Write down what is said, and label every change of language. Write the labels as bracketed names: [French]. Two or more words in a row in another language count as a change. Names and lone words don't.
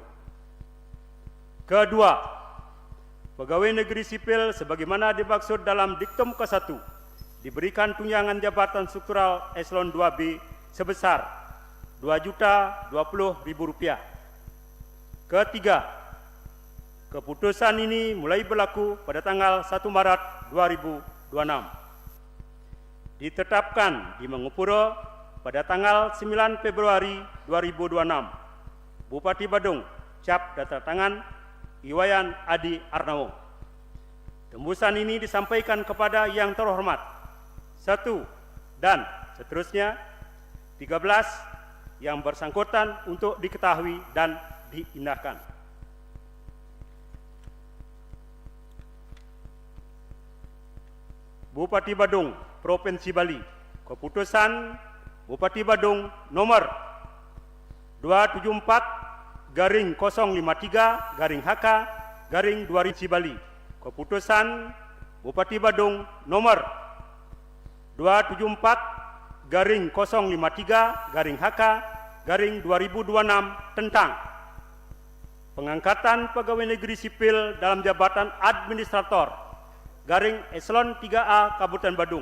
[Indonesian] Kedua, pegawai negeri sipil sebagaimana dimaksud dalam diktum ke-1 diberikan tunjangan jabatan struktural eselon 2B sebesar Rp2.020.000. Ketiga, keputusan ini mulai berlaku pada tanggal 1 Maret 2026. Ditetapkan di Mangupuro pada tanggal 9 Februari 2026. Bupati Badung, cap data tangan Iwayan Adi Arnawo. Tembusan ini disampaikan kepada yang terhormat 1 dan seterusnya 13 yang bersangkutan untuk diketahui dan diindahkan. Bupati Badung, Provinsi Bali. Keputusan Bupati Badung nomor 274/053/HK/2000 Bali. Keputusan Bupati Badung nomor 274/053/HK/2026 tentang pengangkatan pegawai negeri sipil dalam jabatan administrator Eselon 3A Kabupaten Badung.